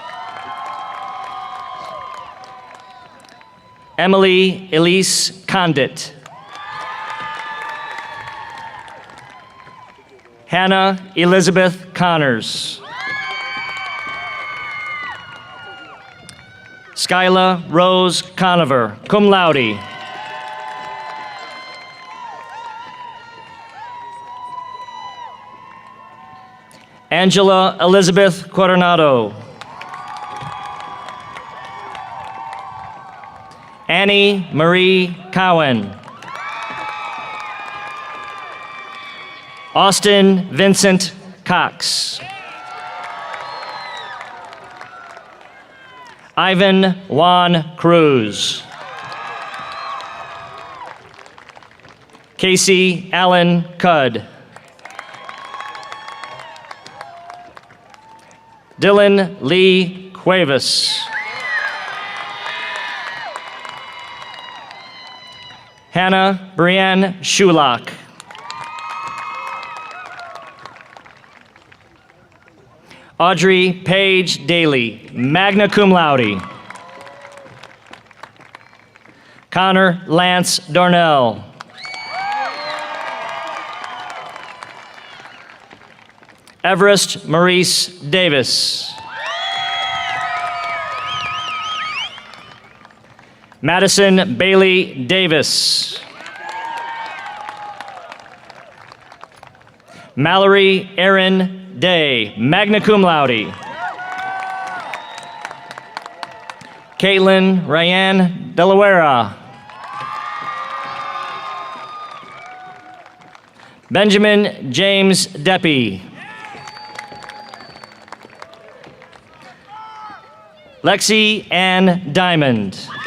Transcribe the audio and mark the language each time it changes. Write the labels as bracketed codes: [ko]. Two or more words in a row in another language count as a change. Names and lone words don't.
[en] Emily Elise Condit. Hannah Elizabeth Connors. Skyla Rose Conover, [la] cum laude. [en] Angela Elizabeth Coronado. Annie Marie Cowan. Austin Vincent Cox. Ivan Juan Cruz. Casey Allen Cudd. Dylan Lee Cuevas. Hannah Brianne Shulock. Audrey Paige Daly, [la] magna cum laude. [en] Connor Lance Darnell. Everest Maurice Davis. Madison Bailey Davis. Mallory Erin Day, [la] magna cum laude. [en] Caitlin Ryan Delaware. Benjamin James Deppie. Lexi Ann Diamond.